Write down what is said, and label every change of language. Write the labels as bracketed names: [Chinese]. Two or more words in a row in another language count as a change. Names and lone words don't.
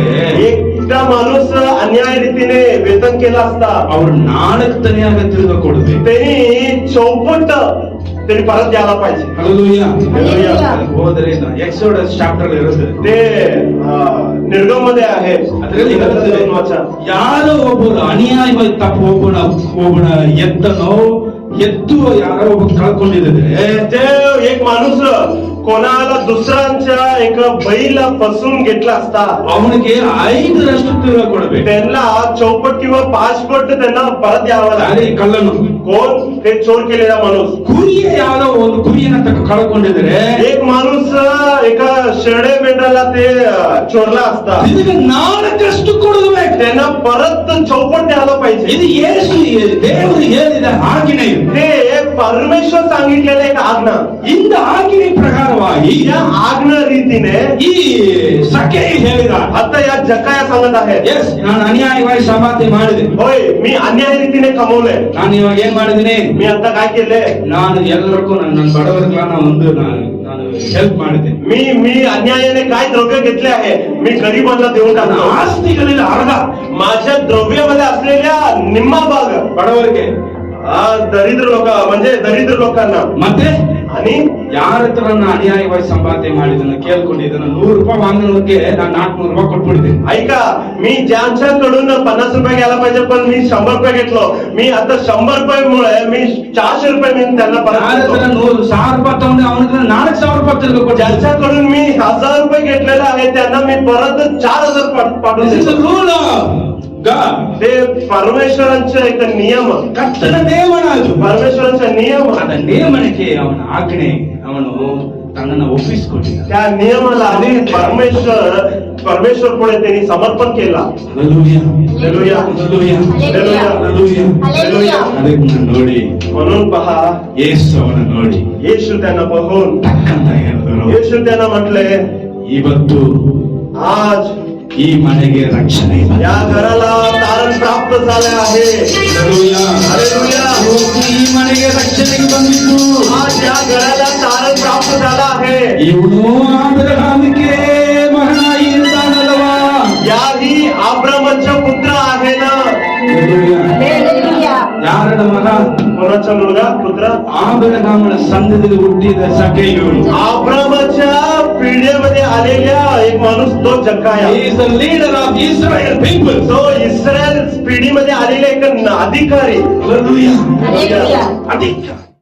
[Marathi] एकटा माणूस अन्याय रीतीने वेतन केला असता [Kannada] ಅವ್ರು 4 ತನೆಯಾಗ ತಿರುಗಿ ಕೊಡಬೇಕು. [Marathi] त्यांनी चौपट त्यांनी परत द्यायला पाहिजे. Hallelujah. Hallelujah. [Kannada] ಹೋದ್ರೆ [English] Exodus chapter [Kannada] ಇರುತ್ತೆ. [Marathi] ते ನಿರ್ಗಮ मध्ये आहे. [Kannada] ಅದರಲ್ಲಿ ಇರುತ್ತೆ, ಯಾರೋ ಒಬ್ಬರು ಅನ್ಯಾಯವಾಗಿ ತಪ್ಪು ಒಬ್ಬನ ಎತ್ತನೋ ಎತ್ತುವ ಯಾರೋ ಒಬ್ಬ ಕಳ್ಕೊಂಡಿದ್ರೆ [Marathi] ते एक माणूस कोणाला दुसऱ्यांच्या एक बैला फसवून घेतला असता [Kannada] ಅವನಿಗೆ 5ರಷ್ಟು ತಿರುಗಿ ಕೊಡಬೇಕು. [Marathi] त्यांना चौपट किंवा 5 पट त्यांना परत द्यावा [Kannada] ಯಾರೇ [Marathi] लागेल. [Kannada] ಕಳ್ಳನು [Marathi] कोण? ते चोर केलेला माणूस. [Kannada] ಕುರಿಯ ಯಾರೋ ಒಂದು ಕುರಿಯನ್ನ ಕಳ್ಕೊಂಡಿದ್ರೆ [Marathi] एक माणूस एका शेळे मेंढराला ते चोरला असता [Kannada] ಇದಕ್ಕೆ 4ರಷ್ಟು ಕೊಡಬೇಕು. [Marathi] त्यांना परत चौपट द्यायला पाहिजे. [Kannada] ಇದು ಯೇಸು ದೇವರು ಹೇಳಿದ ಆಜ್ಞೆ. ಇದು [Marathi] ते परमेश्वर सांगितलेलं एक आज्ञा. [Kannada] ಇಂದ ಆಜ್ಞೆ ಪ್ರಕಾರವಾಗಿ [Marathi] या आज्ञा रीतीने [Kannada] ಈ ಸಖೆ ಹೇಳಿದ, [Marathi] आता या जकाया सांगत आहे, [Kannada] ಎಸ್ ನಾನು ಅನ್ಯಾಯವಾಗಿ ಸಂಪಾದನೆ ಮಾಡಿದೆ. [Marathi] होय मी अन्याय रीतीने कमवले. [Kannada] ನಾನು ಇವಾಗ ಏನ್ ಮಾಡಿದ್ದೀನಿ, [Marathi] मी आता काय केले, [Kannada] ನಾನು ಎಲ್ಲರಿಗೂ ನನ್ನ ಬಡವರಿಗೆ ನಾನು ಹೆಲ್ಪ್ ಮಾಡಿದೆ. [Marathi] मी अन्यायाने काय द्रव्य घेतले आहे, मी गरीबांना देऊन [Kannada] ನನ್ನ [Marathi] टाकतो. [Kannada] ಆಸ್ತಿಗಳಲ್ಲಿ ಅರ್ಧ [Marathi] माझ्या द्रव्यामध्ये असलेल्या निम्मा भाग [Kannada] ಬಡವರಿಗೆ, [Marathi] दरिद्र लोक म्हणजे दरिद्र लोकांना. [Kannada] ಮತ್ತೆ [Marathi] आणि [Kannada] ಯಾರ ಹತ್ರ ನಾನು ಅನ್ಯಾಯವಾಗಿ ಸಂಪಾದನೆ ಮಾಡಿದ್ದನ್ನು ಕೇಳ್ಕೊಂಡಿದ್ದನ್ನು ₹100 ವಾಂಗಣಕ್ಕೆ ನಾನು ₹400 ಕೊಟ್ಬಿಟ್ಟಿದ್ದೀನಿ. [Marathi] ऐका, मी ज्यांच्याकडून 50 रुपये घ्यायला पाहिजे पण मी 100 रुपये घेतलो. मी आता 100 रुपयामुळे मी 400 रुपये मी त्यांना परत [Kannada] ಯಾರ ಹತ್ರ [Marathi] देतो. [Kannada] ₹100,000 ತಗೊಂಡೆ ಅವನಿಗೆ ₹4,000 ತಿರುಗಿ ಕೊಟ್ಟೆ. [Marathi] ज्यांच्याकडून मी 1000 रुपये घेतलेले आहे त्यांना मी परत 4000 पाठवून [English] This is the [Marathi] देतो. [English] rule of God. [Marathi] ते परमेश्वरांचे एक नियम, [Kannada] ಕರ್ತನ ನೇಮನ ಅದು. [Marathi] परमेश्वरांचा नियम. [Kannada] ಅದ ನೇಮನಕ್ಕೆ ಅವನ ಆಜ್ಞೆ ಅವನು ತನ್ನನ್ನು ಒಪ್ಪಿಸಿಕೊಂಡಿದ್ದ. [Marathi] त्या नियमाला आणि परमेश्वर पुढे त्यांनी समर्पण केला. Hallelujah. Hallelujah. Hallelujah. Hallelujah. [Kannada] Hallelujah. ಅದಕ್ಕೆ ನೋಡಿ [Marathi] म्हणून पहा, [Kannada] ಯೇಸು ಅವನ ನೋಡಿ [Marathi] येशू त्यांना बघून [Kannada] ಟಕ್ಕಂತ ಹೇಳಿದರು, [Marathi] येशू त्यांना म्हटले, [Kannada] ಇವತ್ತು [Marathi] आज [Kannada] ಈ ಮನೆಗೆ ರಕ್ಷಣೆ ಬಂದಿದೆ. [Marathi] या घराला तारण प्राप्त झाले आहे. Hallelujah. Hallelujah. [Kannada] ಇವತ್ತು ಈ ಮನೆಗೆ ರಕ್ಷಣೆಗೆ ಬಂದಿದ್ದು. [Marathi] आज या घराला तारण प्राप्त झाला आहे. [Kannada] ಇವನು ಅಬ್ರಹಾಮಿಗೆ ಮಗನಾಗಿ ಇದ್ದಾನಲ್ವಾ? [Marathi] याही अब्रामचा पुत्र आहे ना. [Kannada] ಯಾರನ ಮಗ? [Marathi] कोणाचा मुलगा? पुत्र? [Kannada] ಅಬ್ರಹಾಮನ ಸಂತತಿಯಲ್ಲಿ ಹುಟ್ಟಿದ ಸಖೆಯು. [Marathi] अब्रामच्या पिढीमध्ये आलेल्या एक माणूस तो जक्काया. [English] He is the leader of Israel people. [Marathi] तो इस्रायल पिढीमध्ये आलेला एक अधिकारी. Hallelujah. Hallelujah. अधिकारी.